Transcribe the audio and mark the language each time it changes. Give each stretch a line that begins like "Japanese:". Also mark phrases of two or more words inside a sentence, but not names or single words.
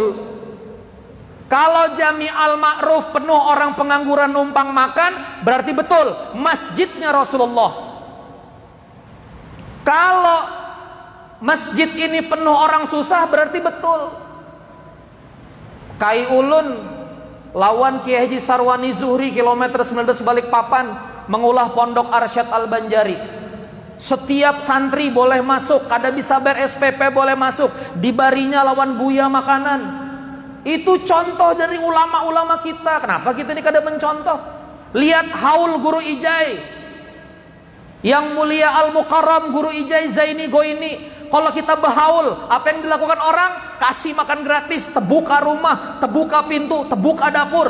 Indonesian: Kalau Jami Al Ma'ruf penuh orang pengangguran numpang makan, berarti betul masjidnya Rasulullah. Kalau masjid ini penuh orang susah, berarti betul.
Banjar: Kai ulun lawan Kiai Haji Sarwani Zuhri kilometer 19 Balikpapan mengulah pondok Arsyad Al Banjari. Setiap santri boleh masuk, kada bisa bayar SPP boleh masuk, dibarinya lawan buya makanan.
Indonesian: Itu contoh dari ulama-ulama kita. Kenapa kita ini kada mencontoh? Lihat haul guru Ijai, yang mulia Al-Mukarram guru Ijai Zaini Goini. Kalau kita berhaul, apa yang dilakukan orang? Kasih makan gratis, terbuka rumah, terbuka pintu, terbuka dapur.